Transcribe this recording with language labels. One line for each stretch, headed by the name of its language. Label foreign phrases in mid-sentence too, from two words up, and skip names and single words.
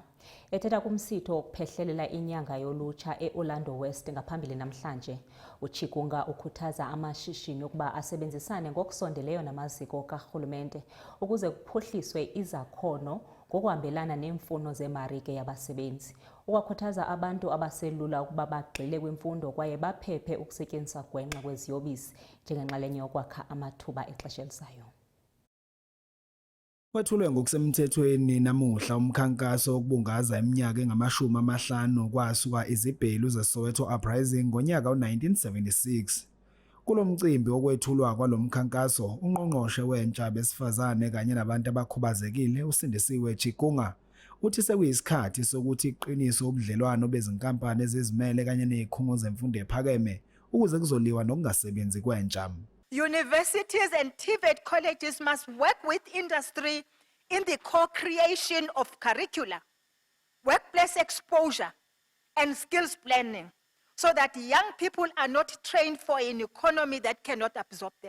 Xhosa: Ethetha kumsitho wokuphehlelela inyanga yolutsha eOrlando West ngaphambili namhlanje, uChikunga ukhuthaza amashishini ukuba asebenzisane ngokusondeleyo namaziko karhulumente ukuze kuphuhliswe izakhono ngokuhambelana neemfuno zemarike yabasebenzi. Ukwakhuthaza abantu abaselula ukuba bagxile kwimfundo kwaye baphephe ukusetyenziswa gwenxa kweziyobisi njengenxalenye yokwakha amathuba exesha elizayo.
Zulu: Wethulwe ngokusemthethweni namuhla umkhankaso wokubungaza iminyaka engama-50 kwasuka izibhelu zeSoweto Uprising ngonyaka we-1976. Kulo mcimbi wokwethulwa kwalomkhankaso, ungqongqoshe wentsha abesifazane kanye nabantu abakhubazekile uSindisiwe Chikunga uthi sekuyisikhathi sokuthi iqiniso ubudlelwano bezinkampani ezizimele kanye nezikhungo zemfundo ephakeme ukuze kuzoliwa nokungasebenzi kwentsha.
English: Universities and TVET colleges must work with industry in the co-creation of curricula, workplace exposure, and skills planning, so that young people are not trained for an economy that cannot absorb them.